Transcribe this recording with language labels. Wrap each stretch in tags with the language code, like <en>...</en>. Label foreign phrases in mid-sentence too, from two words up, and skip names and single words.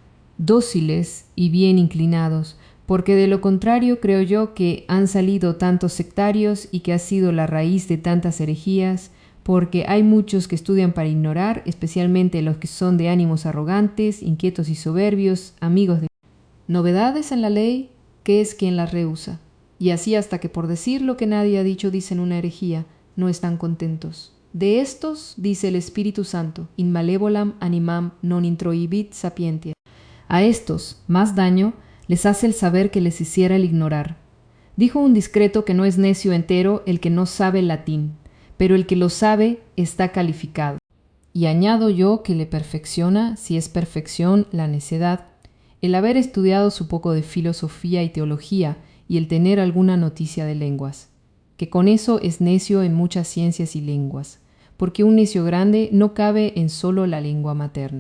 <es>dóciles y bien inclinados, porque de lo contrario creo yo que han salido tantos sectarios y que ha sido la raíz de tantas herejías, porque hay muchos que estudian para ignorar, especialmente los que son de ánimos arrogantes, inquietos y soberbios, amigos de novedades en la ley, que es quien las rehúsa. Y así hasta que por decir lo que nadie ha dicho dicen una herejía, no están contentos. De estos, dice el Espíritu Santo,</es> <la>in malevolam animam non introibit sapientia.</la> <es>A estos, más daño les hace el saber que les hiciera el ignorar. Dijo un discreto que no es necio entero el que no sabe el latín, pero el que lo sabe está calificado. Y añado yo que le perfecciona, si es perfección, la necedad, el haber estudiado su poco de filosofía y teología y el tener alguna noticia de lenguas, que con eso es necio en muchas ciencias y lenguas, porque un necio grande no cabe en solo la lengua materna.</es>